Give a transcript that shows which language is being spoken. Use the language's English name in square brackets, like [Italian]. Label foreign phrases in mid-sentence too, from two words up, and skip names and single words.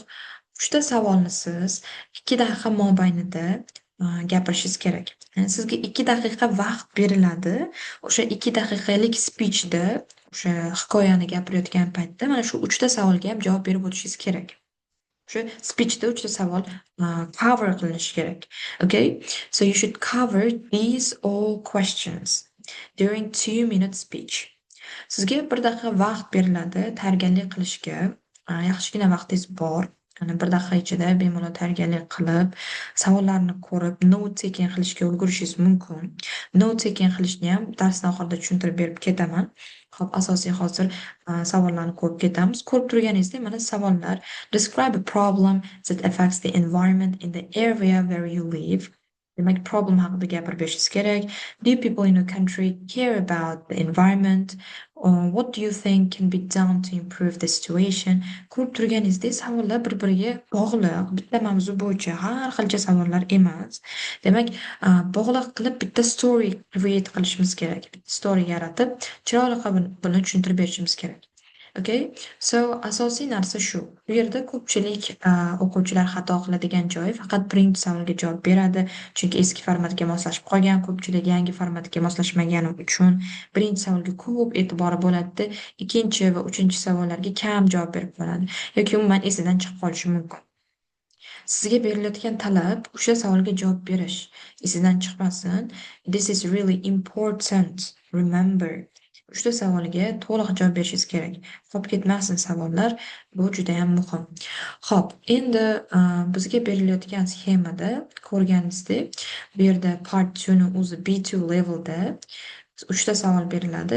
[Uzbek] 3 ta savolni siz 2 daqiqa mobaynida gapirishingiz kerak. Ya'ni sizga 2 daqiqa vaqt beriladi. O'sha 2 daqiqalik spichda, o'sha hikoyani gapirayotgan paytda mana shu 3 ta savolga ham javob berib o'tishingiz kerak. O'sha speechda 3 ta savol cover qilinishi kerak. [English] Okay? So you should cover these all questions during 2 minute speech. [Uzbek] Sizga 1 daqiqa vaqt beriladi tayyorgarlik qilishga. Yaxshigina vaqtingiz bor. Ya'ni 1 daqiqa ichida bemalol tayyorgarlik qilib, savollarni ko'rib, [English] note taking [Uzbek] qilishga ulgurishingiz mumkin. [English] Note taking [Uzbek] qilishni ham darsni oxirida tushuntirib berib ketaman. Xo'p, asosiy hozir savollarni ko'rib ketamiz. Ko'rib turganingizdek, mana savollar. [English] Describe a problem that affects the environment in the area where you live. [Uzbek] Demak, problem haqida gapirib berishingiz kerak. [English] Do people in your country care about the environment? Or what do you think can be done to improve the situation? [Uzbek] Ko'rib turganingizdek, savollar bir-biriga bog'liq. Bitta mavzu bo'yicha har xilcha savollar emas. Demak, bog'liq qilib bitta [English] story create [Uzbek] qilishimiz kerak. Bitta story yaratib, chiroyli qilib buni tushuntirib berishimiz kerak. Okay? So, asosiy narsa shu. Bu yerda ko'pchilik o'quvchilar xato qiladigan joyi faqat birinchi savolga javob beradi, chunki eski formatga moslashib qolgan, ko'pchilik yangi formatga moslashmagani uchun birinchi savolga ko'p e'tibori bo'ladi, ikkinchi va uchinchi savollarga kam javob berib qoladi yoki umuman esidan chiqib qolishi mumkin. Sizga berilayotgan talab o'sha savolga javob berish. Esingizdan chiqmasin. [English] This is really important. Remember. [Uzbek] 3 ta savolga to'liq javob berishingiz kerak. Qolib ketmasin savollar. Bu juda ham muhim. Xo'p, endi bizga berilayotgan sxemada ko'rganingizdek, bu yerda part 2 ni o'zi B2 levelda 3 ta savol beriladi.